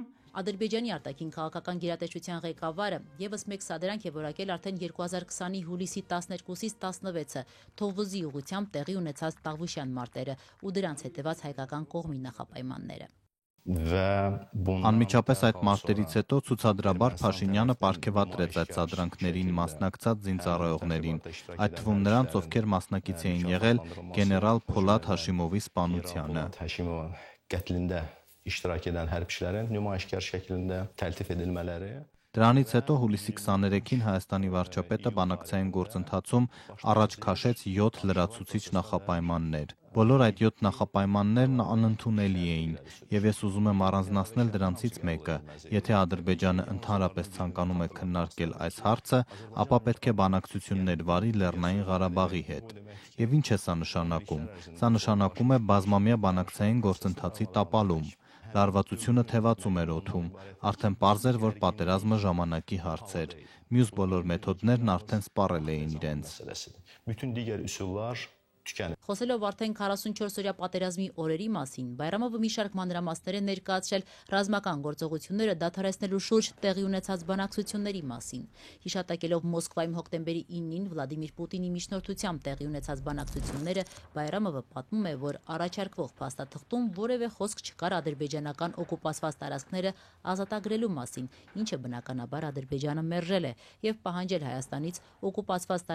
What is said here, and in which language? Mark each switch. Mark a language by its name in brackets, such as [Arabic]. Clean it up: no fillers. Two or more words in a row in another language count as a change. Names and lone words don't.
[Armenian] Ադրբեջանի արտաքին քաղաքական գերատեսչության ղեկավարը ևս մեկ սադրանք է որակել արդեն 2020-ի հուլիսի 12-ից 16-ը Թովուզի ուղղությամբ տեղի ունեցած Տավուշյան մարտերը ու դրանց հետևած հայկական կողմի նախապայմանները։ Անմիջապես այդ մարտերից հետո ցուցադրաբար Փաշինյանը պարգևատրեց այդ սադրանքներին մասնակցած զինծառայողներին, այդ թվում նրանց, ովքեր մասնակից էին եղել գեներալ Փոլադ Հաշիմովի սպանությանը։ [Azerbaijani] İştirak eden hərbçilərin nümayişkar şəklində təltif edilmələri. [Armenian] Դրանից հետո հուլիսի 23-ին Հայաստանի վարչապետը բանակցային գործընթացում առաջ քաշեց 7 լրացուցիչ նախապայմաններ։ Բոլոր այդ 7 նախապայմաններն անընդունելի էին, եւ ես ուզում եմ առանձնացնել դրանցից մեկը։ Եթե Ադրբեջանը ընդհանրապես ցանկանում է քննարկել այս հարցը, ապա պետք է բանակցություններ վարի Լեռնային Ղարաբաղի հետ։ Եվ ինչ է սա նշանակում։ Սա նշանակում է բազմամյա բանակցային գործընթացի տապալում։ Լարվածությունը թևածում էր օդում, արդեն պարզ էր, որ պատերազմը ժամանակի հարց էր։ Մյուս բոլոր մեթոդներն արդեն սպառել էին իրենց։ [Azerbaijani] Bütün digər üsullar tükənib. [Armenian] Խոսելով արդեն 44-օրյա պատերազմի օրերի մասին, Բայրամովը մի շարք մանրամասներ է ներկայացրել ռազմական գործողությունները դադարեցնելու շուրջ տեղի ունեցած բանակցությունների մասին։ Հիշատակելով Մոսկվայում հոկտեմբերի 9-ին Վլադիմիր Պուտինի միջնորդությամբ տեղի ունեցած բանակցությունները, Բայրամովը պատմում է, որ առաջարկվող փաստաթղթում որևէ խոսք չկար ադրբեջանական օկուպացված տարածքները ազատագրելու մասին, ինչը բնականաբար Ադրբեջանը մերժել է եւ պահանջել Հայաստանից օկուպացված